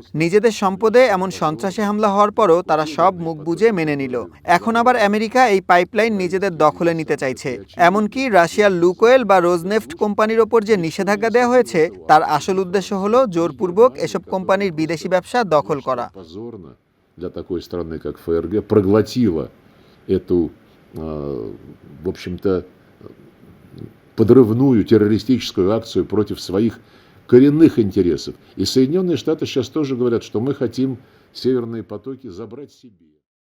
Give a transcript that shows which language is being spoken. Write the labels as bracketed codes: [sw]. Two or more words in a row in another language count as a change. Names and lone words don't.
[bn] নিজেদের সম্পদে এমন সন্ত্রাসী হামলা হওয়ার পরও তারা সব মুখ বুজে মেনে নিল। এখন আবার আমেরিকা এই পাইপলাইন নিজেদের দখলে নিতে চাইছে। এমনকি রাশিয়ার লুকোয়েল বা রোজনেফট কোম্পানির ওপর যে নিষেধাজ্ঞা দেওয়া হয়েছে, তার আসল উদ্দেশ্য হলো জোরপূর্বক এসব কোম্পানির বিদেশি ব্যবসা দখল করা। [ru] Для такой страны, как ФРГ, проглотила эту, в общем-то, подрывную террористическую акцию против своих коренных интересов. И Соединенные Штаты сейчас тоже говорят, что мы хотим северные потоки забрать себе.